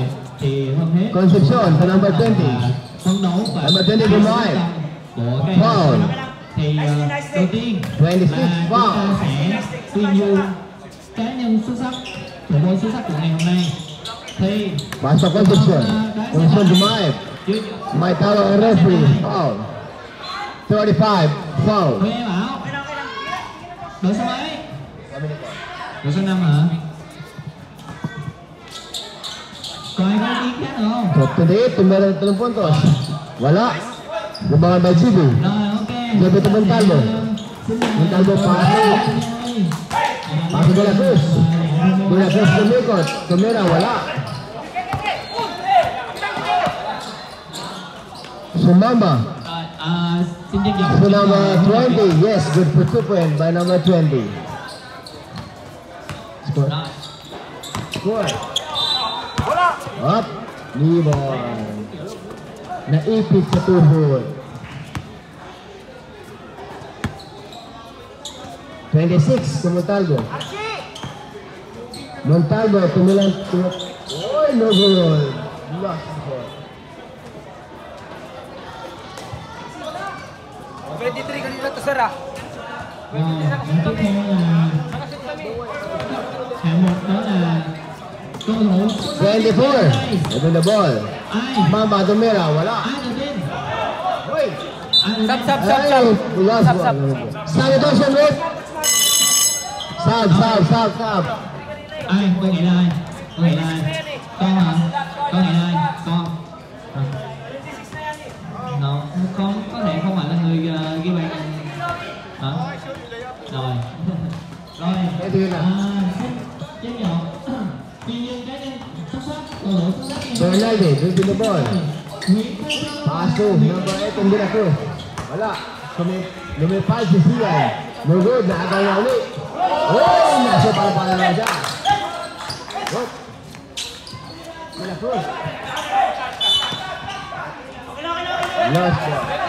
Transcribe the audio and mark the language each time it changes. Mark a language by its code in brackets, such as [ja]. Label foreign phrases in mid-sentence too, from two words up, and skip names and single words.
[vi] Thì hơn hết [en] Concepcion for number 20. [vi] phấn đấu và [en] Number 20 của Mai. [vi] của cái [en] Foul. [vi] thì đầu tiên 26 là chúng [en] foul. [vi] ta sẽ tuyên dương cá nhân xuất sắc, thủ môn xuất sắc của ngày hôm nay. Thì [en] Pass for Concepcion. Concepcion to Mai. Mai [tl] talo ang [en] referee. Foul. 35. Foul. [vi] Huế bảo đội số mấy? Đội số 5 hả? Còn ai có ý kiến khác nữa không? [tl] Top 28, tumira ng 3 puntos. Wala. Lubangan by GB. [vi] Rồi ok. [tl] Sabi ito Montalvo. Montalvo pasok. Pasok De La Cruz. De La Cruz lumikot. Tumira, wala. Sumamba. [vi] Xin trân trọng. [en] So number 20, yes, good for 2 point by number 20. Score. [vi] Rồi. [en] Score. Up. [tl] Libon. Naipit sa tuhod. [en] 26 to Montalvo. [tl] Montalvo, tumilang. Oy, [en] no goal. Lost the ball. [tl] 23 kanina to sir ah. [vi] Rồi, tiếp theo là hạng mục đó là cầu thủ 24. [en] Open the ball. [vi] ai [tl] Mamba tumira, wala. [vi] ai đầu tiên Oy. ai đầu [en] Sub [vi] tiên [en] sub sub Ay, sub. lost Sub, ball. sub. Sanitation rate. Sub. [vi] ai tôi nghĩ là ai con hả con nghĩ là ai con nó con có thể không phải là người ghi bàn hả rồi rồi Cái gì nào? xin chén nhỏ tuy nhiên cá nhân xuất sắc cầu thủ xuất sắc [en] Very nice, open the ball. [vi] Nguyễn Thanh Sơn [tl] Paso, number 8 ang ginako. Wala. Lumipad si Sian. [en] No good, [tl] naagaw na ulit. Oh, nasa pala na siya. [en] Good. Gila Cruz. Lost ball.